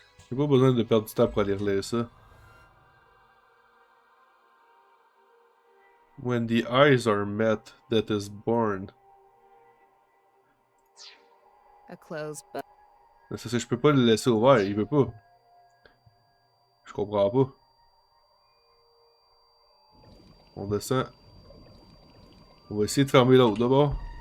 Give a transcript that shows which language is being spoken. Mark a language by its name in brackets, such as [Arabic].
[French] J'ai pas besoin de perdre du temps pour aller relire ça. [English] When the eyes are met, that is born. A closed book. [French] Mais ça, je peux pas le laisser ouvert, il veut pas. Je comprends pas. On descend. On va essayer de fermer l'autre d'abord.